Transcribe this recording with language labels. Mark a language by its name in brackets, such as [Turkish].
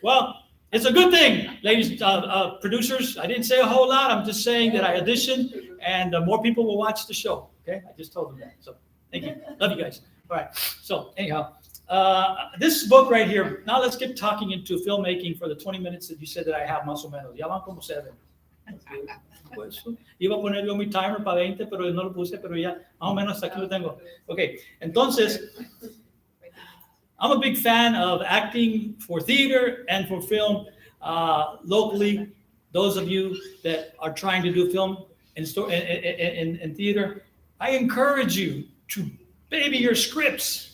[English] Well, it's a good thing, ladies, producers. I didn't say a whole lot. I'm just saying that I auditioned, and more people will watch the show. Okay, I just told them that. So thank you. Love you guys. All right. So anyhow, this book right here. Now let's get talking into filmmaking for the 20 minutes that you said that I have, [Spanish] más o menos. Ya van como 7. Pues, iba a poner yo mi timer para 20, pero no lo puse, pero ya más o menos aquí lo tengo. [English] Okay. [Spanish] Entonces, [English] I'm a big fan of acting for theater and for film locally. Those of you that are trying to do film and theater, I encourage you to baby your scripts.